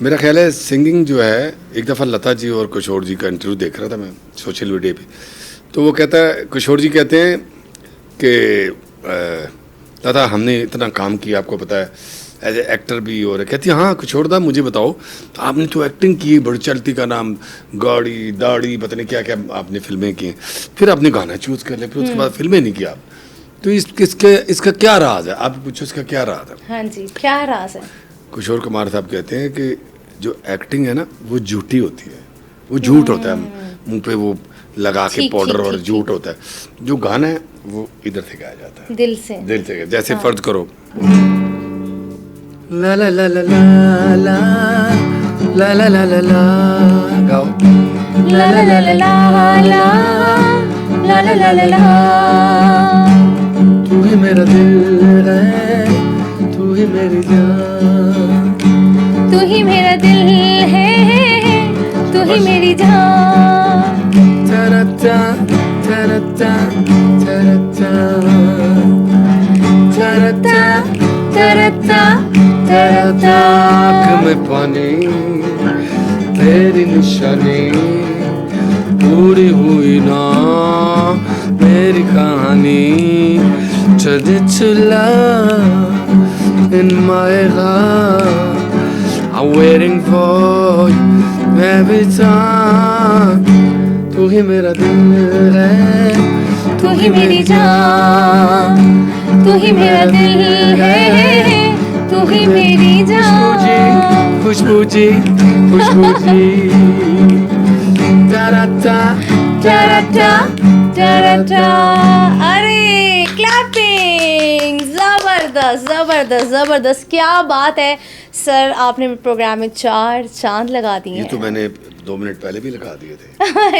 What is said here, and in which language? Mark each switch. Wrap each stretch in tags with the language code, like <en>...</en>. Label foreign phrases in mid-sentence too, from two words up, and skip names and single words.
<hi>मेरा ख्याल है सिंगिंग जो है, एक दफ़ा लता जी और किशोर जी का इंटरव्यू देख रहा था मैं</hi> <en>social media</en> <hi>पे, तो वो कहता है, किशोर जी कहते हैं कि लता हमने इतना काम किया, आपको पता है</hi> <en>as a actor</en> <hi>भी, और कहती है हाँ किशोर दा मुझे बताओ, आपने तो एक्टिंग की, बड़ी चलती का नाम, गाड़ी दाढ़ी पता नहीं क्या क्या आपने फिल्में की, फिर आपने गाना चूज़ कर लिया, फिर उसके बाद फिल्में नहीं की आप, तो इसका क्या राज है, आप पूछो इसका क्या राज है। हाँ जी, क्या राज है? किशोर कुमार साहब कहते हैं कि जो एक्टिंग है ना वो झूठी होती है, वो झूठ होता है, मुंह पे वो लगा के ठीक, पाउडर ठीक, और ठीक, झूठ होता है। जो गाना है वो इधर से गाया जाता है, दिल से। दिल से। जैसे फर्ज करो ला ला ला ला ला ला ला ला ला ला ला, गाओ। ला ला ला ला ला ला ला ला ला ला ला। तू ही मेरा दिल है, तू ही मेरी जान, तू ही मेरा दिल है, तू ही मेरी जान। Ta-da-da, ta-da-da, ta-da-da, ta-da-da, तरता तरता। आँख में पानी, तेरी निशानी, पूरी हुई ना मेरी कहानी।</hi> <en>Traditional in my heart, I'm waiting for you every time.</en> <hi>तू ही मेरा दिल है, तू ही मेरी जान, तू ही मेरा दिल है, तू ही मेरी जान। खुशबू जी, खुशबू जी। Ta-da-da, टरटा टरटा। अरे क्लैपिंग, जबरदस्त जबरदस्त जबरदस्त, क्या बात है सर, आपने प्रोग्राम में 4 चांद लगा दिए ये हैं। तो मैंने 2 मिनट पहले भी लगा दिए थे।</hi>